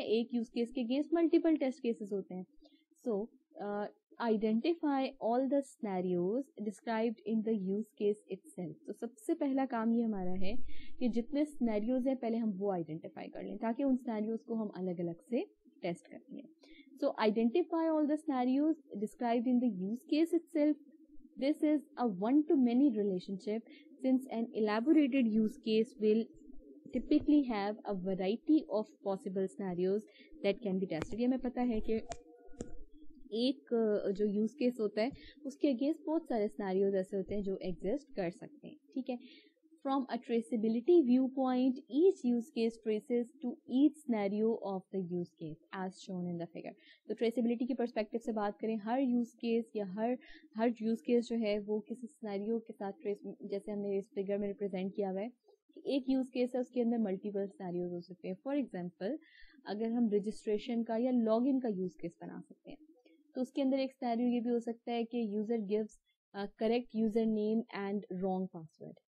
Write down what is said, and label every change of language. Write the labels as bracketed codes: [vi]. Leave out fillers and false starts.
[ur] ٹھیک ہے, ایک یوز کیس کے اگینسٹ ملٹیپل ٹیسٹ کیسز ہوتے ہیں. [en] So identify all the scenarios described in the use case itself. [ur] تو سب سے پہلا کام یہ ہمارا ہے کہ جتنے سینیریوز ہیں پہلے ہم وہ آئیڈینٹیفائی کر لیں تاکہ ان سینیریوز کو ہم الگ الگ سے ٹیسٹ کر لیں. [en] So identify all the scenarios described in the use case itself. This is a one-to-many relationship since an elaborated use case will typically have a variety of possible scenarios that can be tested. [ur] یہ ہمیں پتہ ہے کہ ایک جو use case ہوتا ہے اس کے اگینسٹ بہت سارے سینیریوز ایسے ہوتے ہیں جو ایگزسٹ کر سکتے ہیں. [en] ٹھیک ہے, from a traceability view point each use case traces to each scenario of the use case as shown in the figure. [ur] تو ٹریسیبلٹی کی پرسپیکٹو سے بات کریں, ہر یوز کیس یا ہر یوز کیس جو ہے وہ کسی سینیریو کے ساتھ ٹریس, جیسے ہم نے اس فگر میں ریپرزینٹ کیا ہوا ہے کہ ایک یوز کیس ہے اس کے اندر ملٹیپل سینیریوز ہو سکتے ہیں. فار ایگزامپل اگر ہم رجسٹریشن کا یا لاگ ان کا یوز کیس بنا سکتے ہیں تو اس کے اندر ایک سینیریو یہ بھی ہو سکتا ہے کہ [en] User gives correct user name and wrong password.